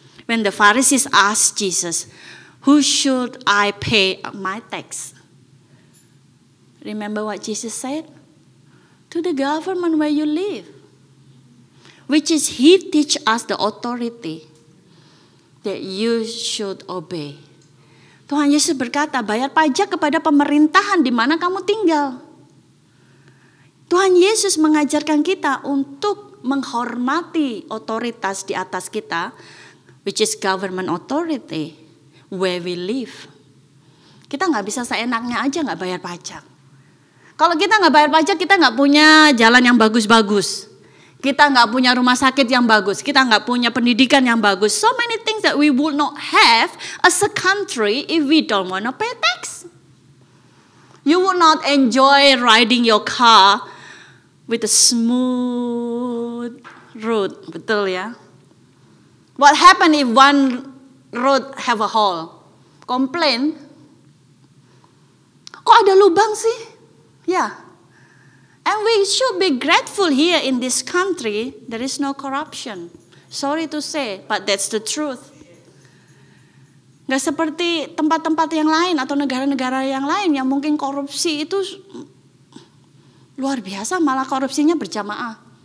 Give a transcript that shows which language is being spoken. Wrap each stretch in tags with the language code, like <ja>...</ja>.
<en>When the Pharisees asked Jesus, who should I pay my tax? Remember what Jesus said? To the government where you live. Which is He teach us the authority that you should obey.</en> <id>Tuhan Yesus berkata, bayar pajak kepada pemerintahan di mana kamu tinggal. Tuhan Yesus mengajarkan kita untuk menghormati otoritas di atas kita,</id> <en>which is government authority, where we live.</en> <id>Kita nggak bisa seenaknya aja nggak bayar pajak. Kalau kita nggak bayar pajak, kita nggak punya jalan yang bagus-bagus. Kita nggak punya rumah sakit yang bagus. Kita nggak punya pendidikan yang bagus.</id> <en>So many things that we would not have as a country if we don't want to pay tax. You would not enjoy riding your car with a smooth road.</en> <id>Betul ya?</id> <en>What happen if one road have a hole? Complain.</en> <id>Kok ada lubang sih? Ya.</id> <en>And we should be grateful here in this country, there is no corruption. Sorry to say, but that's the truth.</en> <id>Gak seperti tempat-tempat yang lain atau negara-negara yang lain yang mungkin korupsi itu luar biasa, malah korupsinya berjamaah.</id>